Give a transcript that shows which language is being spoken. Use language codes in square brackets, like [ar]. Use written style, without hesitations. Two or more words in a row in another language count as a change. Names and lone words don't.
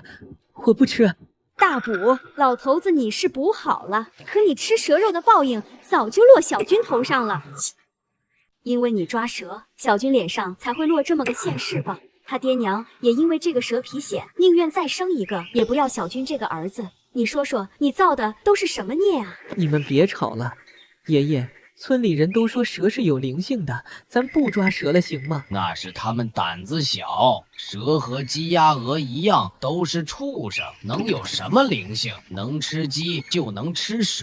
[zh] 大補，老頭子你是補好了，可你吃蛇肉的報應早就落小軍頭上了。因為你抓蛇，小軍臉上才會落這麼個現世報。他爹娘也因為這個蛇皮癣，寧願再生一個，也不要小軍這個兒子。你說說，你造的都是什麼孽啊？你們別吵了，爺爺。村裡人都說蛇是有靈性的，咱不抓蛇了行嗎？那是他們膽子小，蛇和雞鴨鵝一樣，都是畜生，能有什麼靈性？能吃雞就能吃蛇。